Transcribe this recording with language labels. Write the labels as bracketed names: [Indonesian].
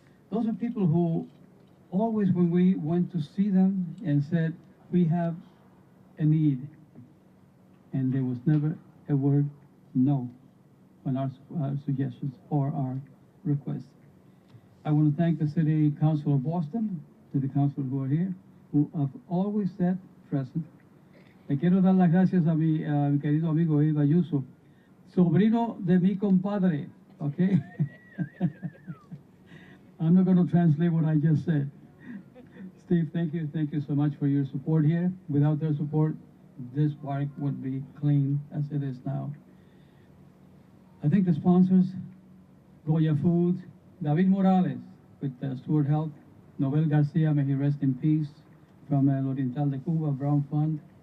[English] Those are people who always, when we went to see them and said, we have a need, and there was never a word no on our suggestions or our requests. I want to thank the City Council of Boston, City Council who are here, who have always said present. [Spanish] Le quiero dar las gracias a mi querido amigo Eva Ayuso, sobrino de mi compadre, okay? [English] I'm not going to translate what I just said. Steve, thank you so much for your support here. Without their support, this park would be clean as it is now. I think the sponsors, Goya Foods, David Morales with Stewart Health, Nobel Garcia, may he rest in peace, from El Oriental de Cuba, Brown Fund.